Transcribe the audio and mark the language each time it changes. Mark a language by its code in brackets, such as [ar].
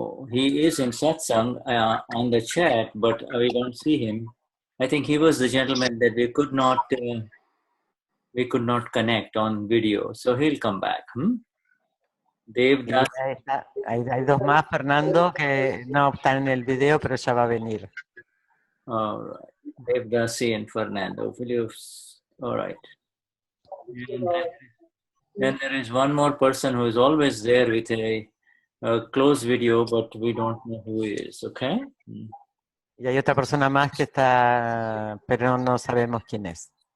[en] He is in satsang on the chat, but we don't see him. I think he was the gentleman that we could not connect on video, so he'll come back. Devdasi. [es] Hay dos más, Fernando, que no están en el video, pero ya va a venir. [en] All right, Devdasi and Fernando. All right. And then there is one more person who is always there with a close video, but we don't know who he is. Okay. [es] Y hay otra persona más que está, pero no sabemos quién es.